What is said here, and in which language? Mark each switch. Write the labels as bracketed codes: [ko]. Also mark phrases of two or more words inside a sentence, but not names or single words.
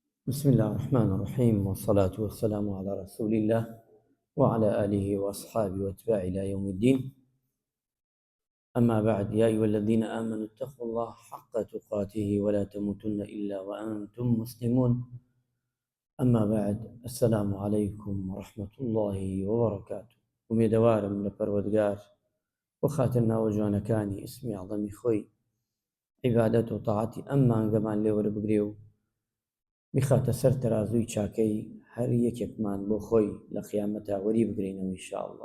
[ar] بسم الله الرحمن الرحيم، والصلاة والسلام على رسول الله وعلى آله وأصحابه واتباعه إلى يوم الدين. أما بعد، يا أيها الذين آمنوا اتقوا الله حق تقاته ولا تموتن إلا وأنتم مسلمون. أما بعد، السلام عليكم ورحمة الله وبركاته. [ckb] ومێدەوارم لە پەروەردگار وخاترنا وجوانەکانی اسمی عظەمی خۆی عیبادەت و تاعاتی ئەم مانگەمان لێوەربگرێ و بخاتە سەر تەرازووی چاکەی هەر یەکێکمان بۆ خۆی لە قیامەتا وەری بگرینەوە [ar] ئینشاء الله.